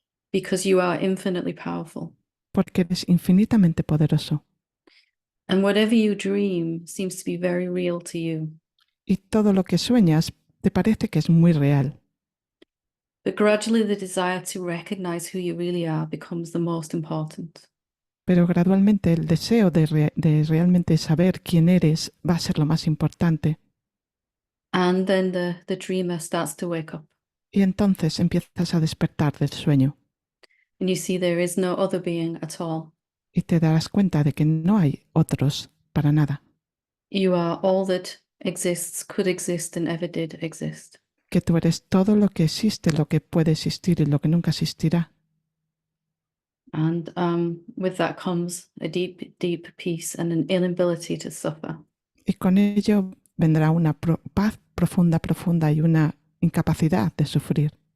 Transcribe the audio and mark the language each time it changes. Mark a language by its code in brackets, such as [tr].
[en] Because you are infinitely powerful. [es] porque eres infinitamente poderoso. [en] And whatever you dream seems to be very real to you. [es] Y todo lo que sueñas te parece que es muy real. [en] But gradually the desire to recognize who you really are becomes the most important. [es] Pero gradualmente el deseo de realmente saber quién eres va a ser lo más importante. [en] And then the dreamer starts to wake up. [es] Y entonces empiezas a despertar del sueño [en] And you see there is no other being at all. [es] y te darás cuenta de que no hay otros para nada, [en] You are all that exists, could exist, and ever did exist. [es] que tú eres todo lo que existe, lo que puede existir y lo que nunca existirá. [en] And with that comes a deep, deep peace and an inability to suffer. [es] Y con ello vendrá una paz profunda, profunda y una incapacidad de sufrir.